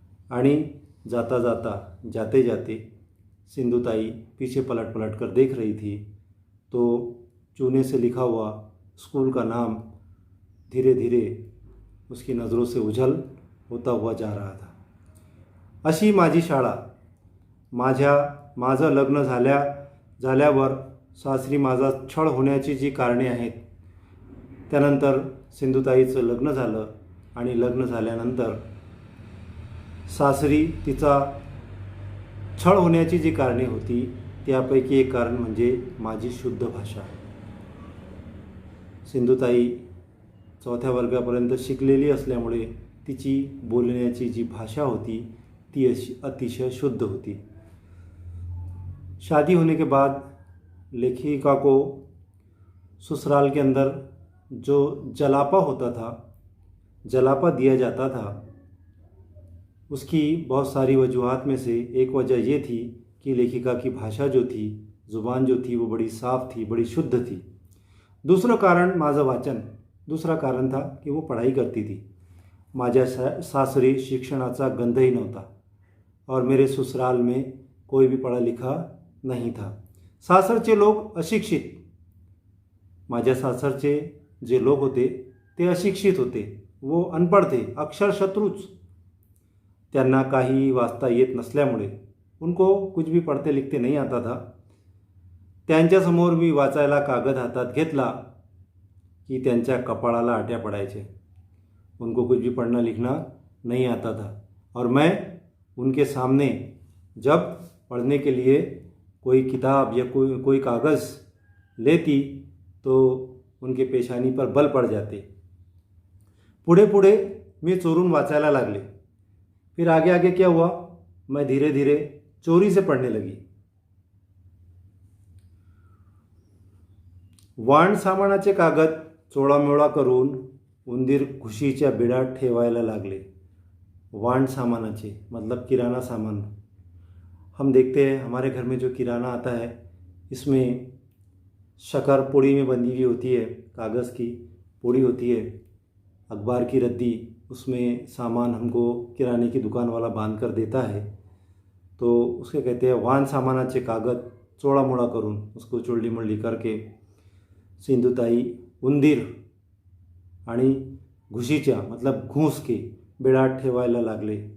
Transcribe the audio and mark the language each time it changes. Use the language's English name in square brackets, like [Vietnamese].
[Hindi] आणि जाते जाते सिंधुताई पीछे पलट कर देख रही थी. तो चूने से लिखा हुआ स्कूल का नाम धीरे धीरे उसकी नज़रों से उझल होता हुआ जा रहा था. [Marathi] अशी माझी शाळा. माझं लग्न झाल्यावर सासरी माझा छळ होण्याची जी कारणे आहेत, त्यानंतर सिंधुताईचं लग्न झालं आणि लग्न झाल्यानंतर सासरी तिचा छळ होण्याची जी कारणे होती त्यापैकी एक कारण म्हणजे माझी शुद्ध भाषा. सिंधुताई 4थ्या वर्गापर्यंत शिकलेली असल्यामुळे तिची बोलण्याची जी भाषा होती ती अतिशय शुद्ध होती. [Hindi] शादी होने के बाद लेखिका को ससुराल के अंदर जो जलापा दिया जाता था, उसकी बहुत सारी वजूहात में से एक वजह ये थी कि लेखिका की भाषा जो थी, ज़ुबान जो थी वो बड़ी साफ़ थी, बड़ी शुद्ध थी. [Marathi] दूसरं कारण माझं वाचन. [Hindi] दूसरा कारण था कि वो पढ़ाई करती थी. [Marathi] माझ्या सासरी शिक्षणाचा गंधही नव्हता [Hindi] और मेरे ससुराल में कोई भी पढ़ा लिखा नहीं था. [Marathi] सासरचे लोक अशिक्षित. माझ्या सासरचे जे लोक होते ते अशिक्षित होते. [Hindi] वो अनपढ़ थे, अक्षरशत्रुच. [Marathi] त्यांना काही वाचता येत नसल्यामुळे [Hindi] उनको कुछ भी पढ़ते लिखते नहीं आता था. [Marathi] त्यांच्यासमोर मी वाचायला कागद हातात घेतला की त्यांच्या कपाळाला आट्या पडायचे. [Hindi] उनको कुछ भी पढ़ना लिखना नहीं आता था और मैं उनके सामने जब पढ़ने के लिए कोई किताब या कोई कागज़ लेती तो उनके पेशानी पर बल पड़ जाते. [Marathi] पुढे [Hindi] मैं [Marathi] चोरून वाचायला लागले. [Hindi] फिर आगे क्या हुआ, मैं धीरे धीरे चोरी से पढ़ने लगी. [Marathi] वाण सामानाचे कागद चोळामोळा करून उंदीर खुशीच्या बिडात ठेवायला लागले. वाण सामानाचे [Hindi] मतलब किराना सामान. हम देखते हैं हमारे घर में जो किराना आता है इसमें शक्कर पुड़ी में बंधी हुई होती है, कागज़ की पुड़ी होती है, अखबार की रद्दी, उसमें सामान हमको किराने की दुकान वाला बांध कर देता है. तो उसके कहते हैं [Marathi] वाहन सामानाचे कागद चोड़ा मोड़ा करून [Hindi] उसको [Marathi] चोळली मोळली [Hindi] करके [Marathi] सिंधुताई उंदीर आणि घुशीच्या [Hindi] मतलब घूस के [Marathi] बिळात ठेवायला लागले।